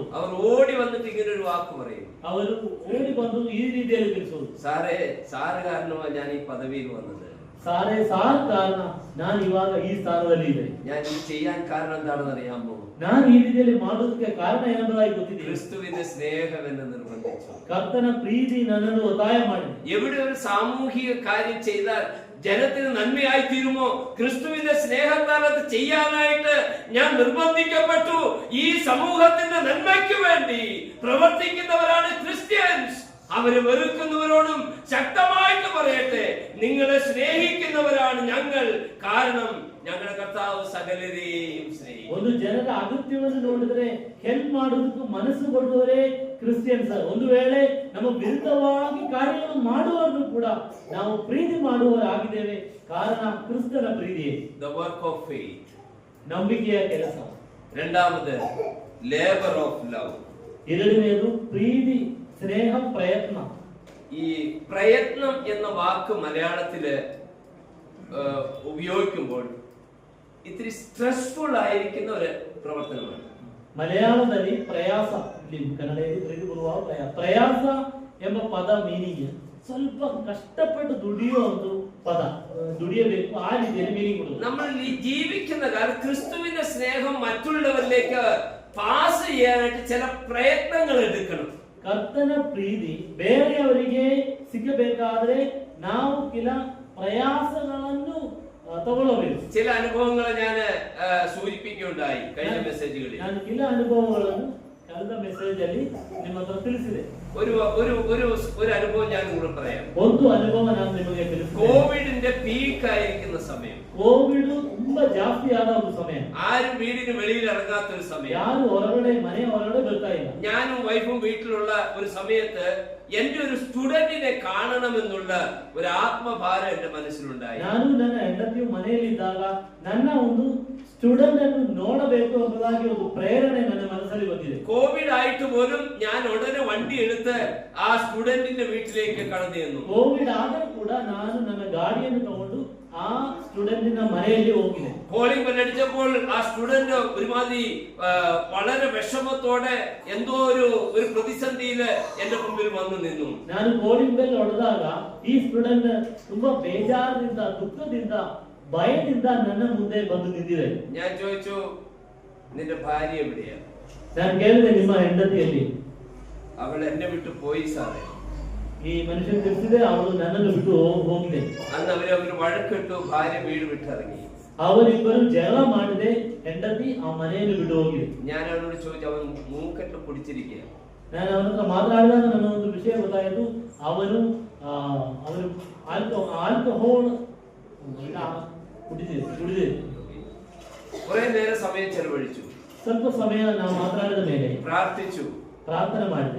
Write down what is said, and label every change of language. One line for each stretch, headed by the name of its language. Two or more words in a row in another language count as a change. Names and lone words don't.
Malayalam: അവർ ഓടി വന്നിട്ട് ഇങ്ങനെ ഒരു വാക്ക് പറയും.
Kannada: ಅವರು ಓಡಿ ಬಂದು ಈ ರೀತಿಯಲ್ಲಿ ತಿಳಿಸುವುದು,
Malayalam: സാറ് കാരണമാണ് ഞാൻ ഈ പദവിയിൽ വന്നത്.
Kannada: ಸಾರ್ ಕಾರಣ ನಾನು ಇವಾಗ ಈ ಸ್ಥಾನದಲ್ಲಿ ಇದೆ.
Malayalam: ഞാൻ ഇത് ചെയ്യാൻ കാരണം എന്താണെന്ന് അറിയാമോ?
Kannada: ನಾನು ಈ ರೀತಿಯಲ್ಲಿ ಮಾಡೋದಕ್ಕೆ ಕಾರಣ ಏನೆಂಬುದಾಗಿ ಗೊತ್ತಿದೆ.
Malayalam: ക്രിസ്തുവിന്റെ സ്നേഹം എന്നെ നിർബന്ധിച്ചു.
Kannada: ಕರ್ತನ ಪ್ರೀತಿ ನನ್ನನ್ನು ಒತ್ತಾಯ ಮಾಡಿದೆ.
Malayalam: എവിടെ ഒരു സാമൂഹിക കാര്യം ചെയ്താൽ ജനത്തിന് നന്മയായി തീരുമോ? ക്രിസ്തുവിന്റെ സ്നേഹത്താൽ അത് ചെയ്യാനായിട്ട് ഞാൻ നിർബന്ധിക്കപ്പെട്ടു. ഈ സമൂഹത്തിന്റെ നന്മയ്ക്ക് വേണ്ടി പ്രവർത്തിക്കുന്നവരാണ് ക്രിസ്ത്യൻസ്. അവരെ വെറുക്കുന്നവരോടും ശക്തമായിട്ട് പറയട്ടെ, നിങ്ങളെ സ്നേഹിക്കുന്നവരാണ് ഞങ്ങൾ. കാരണം ഞങ്ങളുടെ കർത്താവ് സകലരെയും സ്നേഹിക്കും.
Kannada: ಒಂದು ಜನರ ಅಗತ್ಯವನ್ನು ನೋಡಿದರೆ ಹೆಲ್ಪ್ ಮಾಡೋದಕ್ಕೆ ಮನಸ್ಸು ಕೊಡುವವರೇ ಕ್ರಿಶ್ಚಿಯನ್ಸ್. ಒಂದು ವೇಳೆ ನಮ್ಮ ವಿರುದ್ಧವಾಗಿ ಕಾರ್ಯಗಳನ್ನು ಮಾಡುವವರನ್ನು ಕೂಡ ನಾವು ಪ್ರೀತಿ ಮಾಡುವವರಾಗಿದ್ದೇವೆ. ಕಾರಣ ಕ್ರಿಸ್ತನ ಪ್ರೀತಿ.
English: The work of faith.
Kannada: ನಂಬಿಕೆಯ ಕೆಲಸ.
Malayalam: രണ്ടാമത്
English: labor of love.
Kannada: ಎರಡನೆಯದು ಪ್ರೀತಿ,
Malayalam: സ്നേഹ, പ്രയത്ന. ഈ പ്രയത്നം എന്ന വാക്ക് മലയാളത്തില് ഉപയോഗിക്കുമ്പോൾ ഇത്തിരി സ്ട്രെസ്ഫുൾ ആയിരിക്കുന്ന ഒരു പ്രവർത്തനമാണ്.
Kannada: ಮಲಯಾಳದಲ್ಲಿ ಪ್ರಯಾಸ, ಕನ್ನಡದಲ್ಲಿ ಪ್ರಯಾಸ ಎಂಬ ಪದ ಮೀನಿಂಗ್ ಸ್ವಲ್ಪ ಕಷ್ಟಪಟ್ಟು ದುಡಿಯುವ ಒಂದು ಪದ, ದುಡಿಯಬೇಕು, ಆ ರೀತಿಯಲ್ಲಿ ಮೀನಿಂಗ್ ಕೊಡುವುದು.
Malayalam: നമ്മൾ ജീവിക്കുന്ന കാലം ക്രിസ്തുവിന്റെ സ്നേഹം മറ്റുള്ളവരിലേക്ക് പാസ് ചെയ്യാനായിട്ട് ചില പ്രയത്നങ്ങൾ എടുക്കണം.
Kannada: ಕರ್ತನ ಪ್ರೀತಿ ಬೇರೆಯವರಿಗೆ ಸಿಗಬೇಕಾದ್ರೆ ನಾವು ಕೆಲ ಪ್ರಯಾಸಗಳನ್ನು ತಗೊಳ್ಳಬೇಕು.
Malayalam: ചില അനുഭവങ്ങൾ ഞാൻ സൂചിപ്പിക്കുകയുണ്ടായി കഴിഞ്ഞ മെസ്സേജുകളിൽ.
Kannada: ನಾನು ಕೆಲ ಅನುಭವಗಳನ್ನು ಕಳೆದ ಮೆಸೇಜ್ ಅಲ್ಲಿ ನಿಮ್ಮ ಹತ್ರ ತಿಳಿಸಿದೆ.
Malayalam: ഒരു അനുഭവം ഞാൻ കൂടെ പറയാം.
Kannada: ಒಂದು ಅನುಭವ ನಾನು ನಿಮಗೆ ತಿಳಿಸಿದೆ.
Malayalam: കോവിഡിന്റെ പീക്ക് ആയിരിക്കുന്ന സമയം,
Kannada: ಕೋವಿಡ್ ತುಂಬಾ ಜಾಸ್ತಿ ಆದ ಒಂದು ಸಮಯ,
Malayalam: ആരും വീടിന് വെളിയിൽ ഇറങ്ങാത്ത ഒരു സമയം,
Kannada: ಯಾರು ಹೊರಗಡೆ ಮನೆ ಹೊರಗಡೆ ಬರ್ತಾ ಇಲ್ಲ.
Malayalam: ഞാനും വൈഫും വീട്ടിലുള്ള ഒരു സമയത്ത് എന്റെ ഒരു സ്റ്റുഡന്റിനെ കാണണമെന്നുള്ള ഒരു ആത്മഭാരം എന്റെ മനസ്സിലുണ്ടായി.
Kannada: ನಾನು ನನ್ನ ಹೆಂಡತಿಯು ಮನೆಯಲ್ಲಿದ್ದಾಗ ನನ್ನ ಒಂದು ಸ್ಟೂಡೆಂಟ್ ಅನ್ನು ನೋಡಬೇಕು ಎಂಬುದಾಗಿ ಒಂದು ಪ್ರೇರಣೆ ನನ್ನ ಮನಸ್ಸಲ್ಲಿ ಬಂದಿದೆ.
Malayalam: കോവിഡ് ആയിട്ട് പോലും ഞാൻ ഉടനെ വണ്ടി എടുത്ത് ആ സ്റ്റുഡന്റിന്റെ വീട്ടിലേക്ക് കടന്നു ചെന്നു.
Kannada: ಕೋವಿಡ್ ಆದರೂ ಕೂಡ ನಾನು ನನ್ನ ಗಾಡಿಯನ್ನು ತಗೊಂಡು ಆ ಸ್ಟೂಡೆಂಟಿನ ಮನೆಯಲ್ಲಿ ಹೋಗಿದೆ.
English: calling bell
Malayalam: അടിച്ചപ്പോൾ ആ സ്റ്റുഡന്റ് ഒരുമാതിരി വളരെ വിഷമത്തോടെ എന്തോ ഒരു പ്രതിസന്ധിയിൽ എന്റെ മുമ്പിൽ വന്നു നിന്നു.
Kannada: ನಾನು
English: calling bell
Kannada: ಹೊಡೆದಾಗ ಈ ಸ್ಟೂಡೆಂಟ್ ತುಂಬಾ ಬೇಜಾರಿನಿಂದ, ದುಃಖದಿಂದ, ಭಯದಿಂದ ನನ್ನ ಮುಂದೆ ಬಂದು ನಿಂತಿದೆ.
Malayalam: ഞാൻ ചോദിച്ചു, നിന്റെ ഭാര്യ എവിടെയാ?
Kannada: ನಾನು ಕೇಳಿದೆ, ನಿಮ್ಮ ಹೆಂಡತಿಯಲ್ಲಿ?
Malayalam: അവൾ എന്നെ വിട്ടു പോയി സാറേ.
Kannada: ಈ ಮನುಷ್ಯನ್ ತಿಳಿಸಿದೆ, ಅವಳು ನನ್ನನ್ನು ಬಿಟ್ಟು ಹೋಗಿದೆ.
Malayalam: അന്ന് അവര് വഴക്കിട്ടു, ഭാര്യ വീട് വിട്ടിറങ്ങി.
Kannada: ಅವರಿಬ್ಬರು ಜಗಳ ಮಾಡಿದೆ, ಹೆಂಡತಿ ಆ ಮನೆಯನ್ನು ಬಿಟ್ಟು ಹೋಗಿದೆ.
Malayalam: ഞാൻ അവനോട് ചോദിച്ചു, അവൻ മൂക്കെട്ട് പിടിച്ചിരിക്കുക.
Kannada: ನಾನು ಅವನ ಹತ್ರ ಮಾತನಾಡಿದಾಗ ನನ್ನ ಒಂದು ವಿಷಯ ಗೊತ್ತಾಯಿತು. ಅವನು ಆಲ್ಕೋಹಾಲ್ ಕುಡಿದೆ.
Malayalam: കുറെ നേരം സമയം ചെലവഴിച്ചു.
Kannada: ಸ್ವಲ್ಪ ಸಮಯ ನಾವು ಮಾತನಾಡಿದ ಮೇಲೆ
Malayalam: പ്രാർത്ഥിച്ചു,
Kannada: ಪ್ರಾರ್ಥನೆ ಮಾಡಿದೆ,